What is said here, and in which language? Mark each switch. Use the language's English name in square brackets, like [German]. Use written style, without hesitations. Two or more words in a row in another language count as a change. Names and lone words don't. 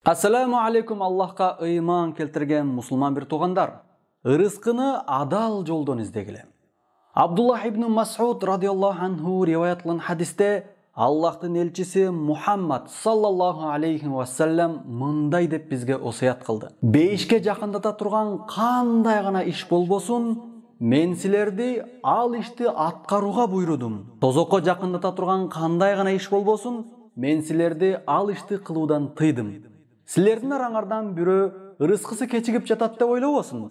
[Arabic] السلام عليكم, [Kyrgyz] Аллахка ыйман келтирген мусулман бир туугандар. Ырыскыны адал жолдон издегиле. Абдуллах ибн Мас'уд [Arabic] رضي الله عنه [Kyrgyz] риваят кылган хадисте Аллахтын элчиси Мухаммад [Arabic] صلى الله عليه وسلم [Kyrgyz] мындай деп бизге осуят кылды. Бейишке жакындата турган кандай гана иш болбосун, мен силерди ал ишти аткарууга буйрудум. Тозокко жакындата турган кандай гана иш болбосун, мен силерди ал ишти кылуудан тыйдым. Силердин араңардан бирөө ырыскысы кечигип жатат деп ойлобосун.